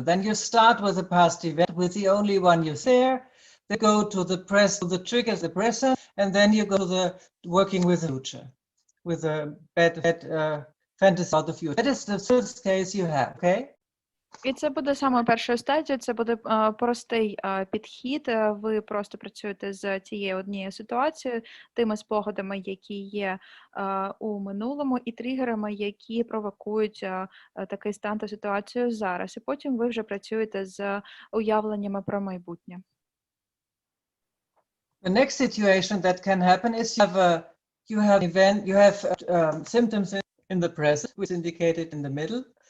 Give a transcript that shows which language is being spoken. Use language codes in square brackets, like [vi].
[en] Then you start with the past event, with the only one you there. Then go to the triggers, the present, and then you go to the working with the future, with the bad fantasy about the future. That is the first case you have, okay? [uk] І це буде саме першою стадією, це буде простий підхід. Ви просто працюєте з цією однією ситуацією, тими спогадами, які є у минулому, і тригерами, які провокують такий стан та ситуацію зараз. І потім ви вже працюєте з уявленнями про майбутнє. [en] The next situation that can happen is you have symptoms in the present, which is indicated in the middle.